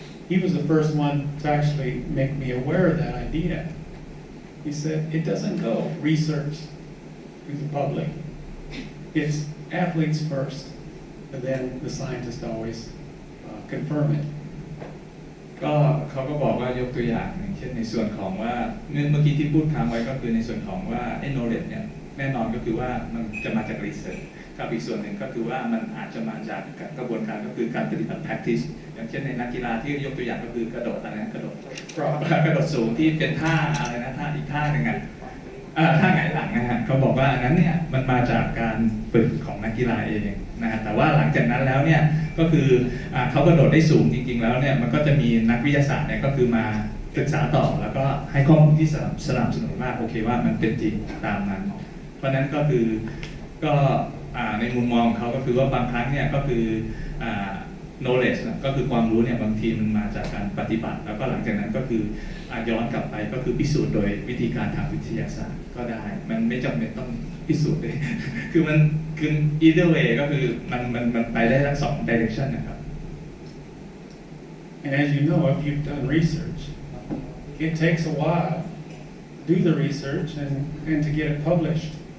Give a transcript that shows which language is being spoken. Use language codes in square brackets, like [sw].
[en] He was the first one to actually make me aware of that idea. He said, it doesn't go research to the public. It's athletes first, and then the scientists always confirm it. [th] ก็เขาก็บอกว่ายกตัวอย่างอย่างเช่นในส่วนของว่าเมื่อกี้ที่พูดค้างไว้ก็คือในส่วนของว่าไอ้ knowledge เนี่ยแน่นอนก็คือว่ามันจะมาจาก research กับอีกส่วนหนึ่งก็คือว่ามันอาจจะมาจากกระบวนการก็คือการปฏิบัติ practice อย่างเช่นในนักกีฬาที่ยกตัวอย่างก็คือกระโดดอะไรนะกระโดดสูงที่เป็นท่าอะไรนะท่าอีกท่าหนึ่ง ท่าหงายหลังนะฮะเขาบอกว่าอันนั้นเนี่ยมันมาจากการฝึกของนักกีฬาเองนะฮะแต่ว่าหลังจากนั้นแล้วเนี่ยก็คือเขากระโดดได้สูงจริงๆแล้วเนี่ยมันก็จะมีนักวิทยาศาสตร์เนี่ยก็คือมาศึกษาต่อแล้วก็ให้ข้อมูลที่สนับสนุนว่าโอเคว่ามันเป็นจริงตามนั้นเพราะนั้นก็คือก็ในมุมมองเขาก็คือว่าบางครั้งเนี่ยก็คือ knowledge ก็คือความรู้เนี่ยบางทีมันมาจากการปฏิบัติแล้วก็หลังจากนั้นก็คือย้อนกลับไปก็คือพิสูจน์โดยวิธีการทางวิทยาศาสตร์ก็ได้มันไม่จำเป็นต้องพิสูจน์เลย คือมันคือ [en] either way [th] ก็คือมันไปได้ทั้งสอง direction นะครับ [en] And as you know, if you've done research, it takes a while to do the research and to get it published.